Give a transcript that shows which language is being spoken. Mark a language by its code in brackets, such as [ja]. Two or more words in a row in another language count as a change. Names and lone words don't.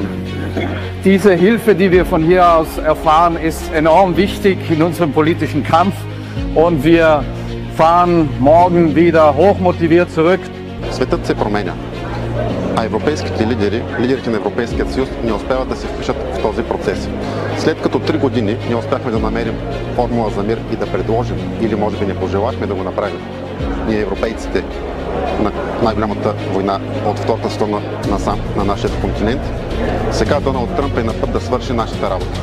[de] Diese Hilfe, die wir von hier aus erfahren, ist enorm wichtig in unserem politischen Kampf und wir fahren morgen wieder hochmotiviert zurück. [bg] Светът се променя, а европейските лидери, лидерите на Европейския съюз не успяват да се впишат в този процес. След като 3 години не успяхме да намерим формула за мир и да предложим, или може би не пожелахме да го направим, ние европейците, на най-голямата война от Втората световна насам на нашия континент, сега Доналд Тръмп е на път да свърши нашата работа.